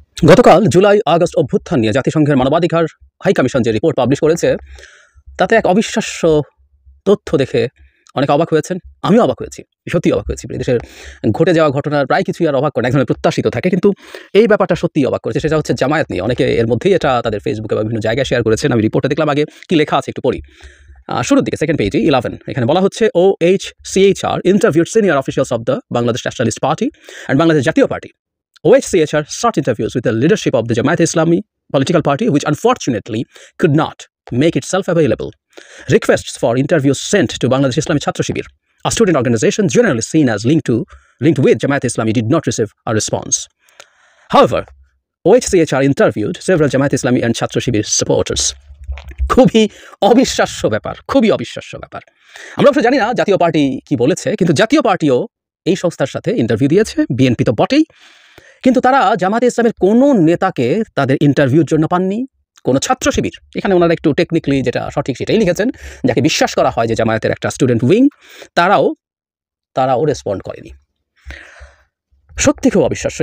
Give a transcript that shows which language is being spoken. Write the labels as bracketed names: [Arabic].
[Bangla] গতকাল July August অভ্যুত্থান নিয়ে জাতিসংঘের মানবাধিকার হাইকমিশন যে রিপোর্ট পাবলিশ করেছে, তাতে এক অবিশ্বাস্য তথ্য দেখে অনেক অবাক হয়েছেন। আমিও অবাক হয়েছি, সত্যি অবাক হয়েছি। দেশের ঘটে যাওয়া ঘটনার প্রায় কিছুই আর অবাক করে, এক ধরনের প্রত্যাশিত থাকে, কিন্তু এই ব্যাপারটা সত্যিই অবাক করেছে। সেটা হচ্ছে জামায়াত নিয়ে। অনেকে এর মধ্যেই এটা তাদের ফেসবুকে বা বিভিন্ন জায়গায় শেয়ার করেছেন। আমি রিপোর্টে দেখলাম, আগে কি লেখা আছে একটু পড়ি। শুরুর দিকে সেকেন্ড পেজে 11 এখানে বলা হচ্ছে [English] OHCHR interviewed senior officials of the Bangladesh Nationalist Party and Bangladesh Jatiya Party. OHCHR sought interviews with the leadership of the Jamaat Islami political party, which unfortunately could not make itself available. Requests for interviews sent to Bangladesh Islami Chhatra Shibir, a student organization generally seen as linked with Jamaat Islami, did not receive a response. However, OHCHR interviewed several Jamaat Islami and Chhatra Shibir supporters. [Bangla] খুবই অবিশ্বাস্য ব্যাপার, খুবই অবিশ্বাস্য ব্যাপার। আমরা অবশ্য জানি না জাতীয় পার্টি কি বলেছে, কিন্তু জাতীয় পার্টিও এই সংস্থার সাথে ইন্টারভিউ দিয়েছে, বিএনপি তো বটেই, কিন্তু তারা জামাতে ইসলামের কোনো নেতাকে তাদের ইন্টারভিউর জন্য পাননি, কোনো ছাত্র শিবির, এখানে ওনারা একটু টেকনিক্যালি যেটা সঠিক সেটাই লিখেছেন, যাকে বিশ্বাস করা হয় যে জামায়াতের একটা স্টুডেন্ট উইং, তারাও রেসপন্ড করেনি। সত্যি খুব অবিশ্বাস্য।